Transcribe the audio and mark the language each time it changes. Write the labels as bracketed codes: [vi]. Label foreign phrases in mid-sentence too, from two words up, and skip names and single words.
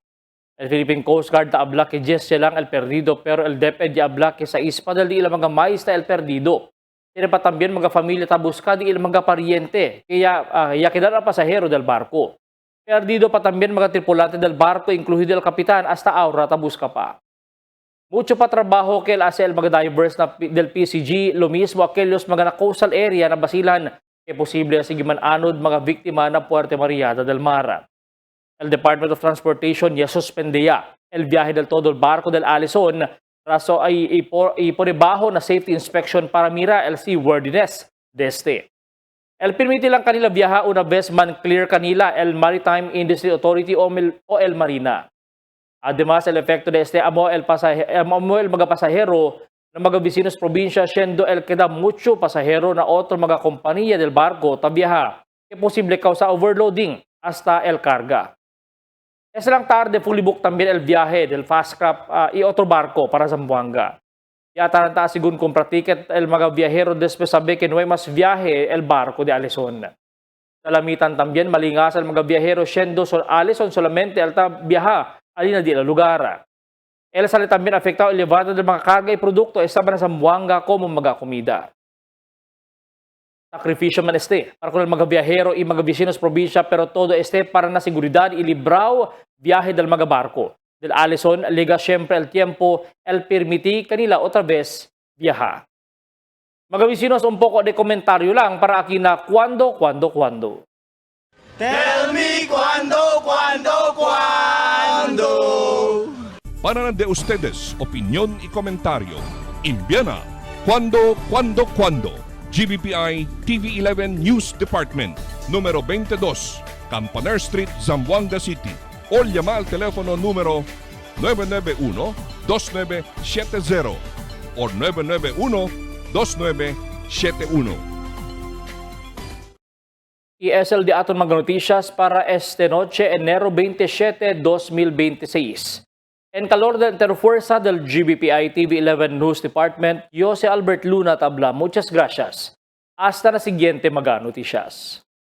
[cbk] El Philippine Coast Guard habla que 10 silang el perdido pero el DepEd ya habla que 6 pa dali ilang mga maista el perdido. Tiene pa también mga familia ta busca di ilang mga pariente kaya ya quedar pasahero del barco. Perdido pa también mga tripulante del barco incluido el kapitan hasta ahora ta busca pa. Mucho pa trabaho que hace el mga divers del PCG, lo mismo aquellos mga na [en] coastal area [cbk] na Basilan que posible sigiman anod mga biktima na Puerto Mariada del Mar. El Department of Transportation ya suspendía el viaje del todo el barco del Allison raso ay iporebajo na [en] safety inspection [cbk] para mira el seaworthiness de este. El permite lang kanila viaja una vez man clear kanila el Maritime Industry Authority o el Marina. Además, el efecto de este amo el mga pasahero ng mga vecinos probinsya siendo el queda mucho pasahero na otro mga kompanya del barco tabiyaha que posible causa overloading hasta el carga. Esa lang tarde [en] fully booked [cbk] también el viaje del Fastcraft y otro barco para Zamboanga. Ya taranta sigun compra ticket el mga viajero después sabe que no hay más viaje el barco de Allison. Salamitan también malingas el mga viajero siendo Allison solamente alta viaja alina di la lugar. El sale también afectado el elevado del mga karga y produkto estaba na Zamboanga como mga komida. Sakripisyo man este para con el mga viajero y mga vecinos probinsya pero todo este para na seguridad y libraw viaje del mga barco. Del Allison, liga siempre el tiempo el permiti kanila otra vez viaja. Mga vecinos, un poco de komentaryo lang para aquí na cuando. [en] Tell me cuando. [cbk] Para de ustedes, opinión y comentario. Envíana cuando. GBPI TV11 News Department, número 22, Campaner Street, Zamboanga City. O llama al teléfono número 991-2970 o 991-2971. Y es el de aton mga noticias para este noche, enero 27, 2026. En calor de interfuerza del GBPI TV11 News Department, yo si Albert Luna Tabla. Muchas gracias. Hasta la siguiente mga noticias.